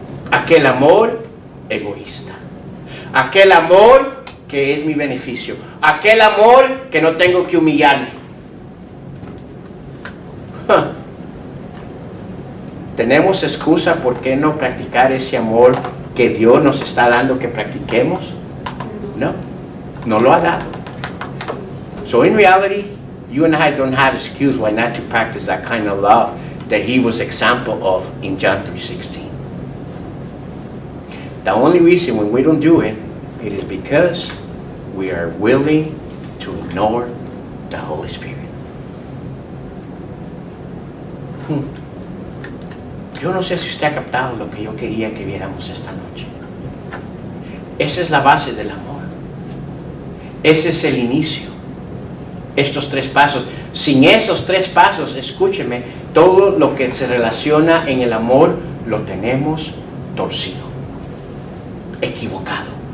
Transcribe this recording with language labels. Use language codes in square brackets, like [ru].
[es] Aquel amor egoísta. Aquel amor que es mi beneficio. Aquel amor que no tengo que humillarme. ¿Tenemos excusa por qué no practicar ese amor que Dios nos está dando que practiquemos? No, no lo ha dado. [en] So in reality, you and I don't have excuse why not to practice that kind of love that He was example of in John 3:16. The only reason when we don't do it, it is because we are willing to ignore the Holy Spirit. [es] Yo no sé si usted ha captado lo que yo quería que viéramos esta noche. Esa es la base del amor. Ese es el inicio. Estos 3 pasos. Sin esos 3 pasos, escúcheme, todo lo que se relaciona en el amor lo tenemos torcido, equivocado.